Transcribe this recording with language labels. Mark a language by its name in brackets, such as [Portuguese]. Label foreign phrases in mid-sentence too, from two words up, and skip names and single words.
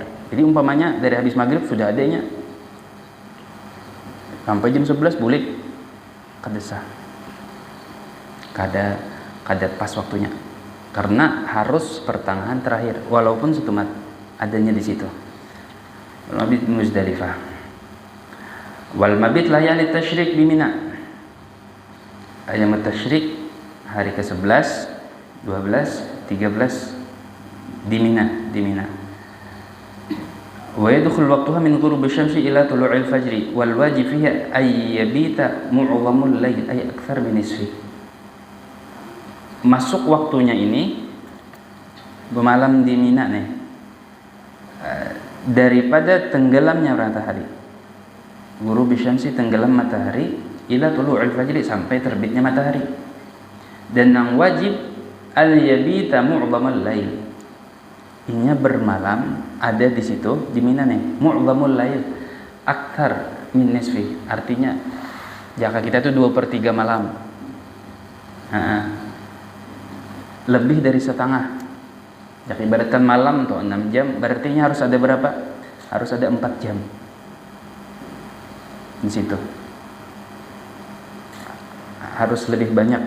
[Banjar] Jadi umpamanya dari habis maghrib sudah adanya sampai jam 11 boleh, kada sah, kada pas waktunya, karena harus pertengahan terakhir walaupun setumat adanya di situ. [Arabic] والمبيت مزدلفة. والمبيت ليالي التشريق بمنى. أيام التشريق [Indonesian] hari ke-11, 12, 13 di Mina. [Arabic] ويدخل وقتها من غروب الشمس إلى طلوع الفجر والواجب فيها أن يبيت معظم الليل أي أكثر من نصف. [Indonesian] Masuk waktunya ini bermalam di Mina nih, daripada tenggelamnya matahari. [Arabic] غروب الشمس, [Indonesian] tenggelam matahari, [Arabic] إلى طلوع الفجر, [Indonesian] sampai terbitnya matahari. Dan yang wajib [Arabic] أن يبيت معظم الليل, [Indonesian] inya bermalam ada di situ di Mina nih. [Arabic] معظم الليل أكثر من نصف, [Indonesian] artinya jika kita tuh 2/3 malam, lebih dari setengah. Jika ibaratkan malam tuh 6 jam, berarti harus ada berapa? Harus ada 4 jam di situ, harus lebih banyak.